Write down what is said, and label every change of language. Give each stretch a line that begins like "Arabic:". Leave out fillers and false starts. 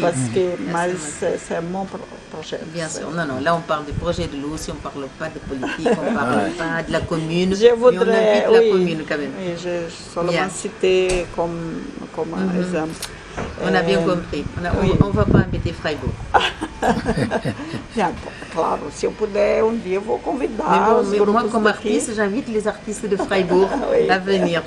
French: parce que c'est mon projet. Bien sûr, non, là on parle du projet de l'eau, si on ne parle pas de politique, on ne parle pas de la commune, je voudrais, mais on invite la commune quand même. Oui, j'ai seulement cité comme un exemple. On a bien compris. On ne va pas embêter Freiburg.
Portuguese: Claro, se eu puder, dia eu vou convidar os grupos
French: moi, comme
Portuguese: daqui.
French: artiste, j'invite les artistes de Freiburg à venir.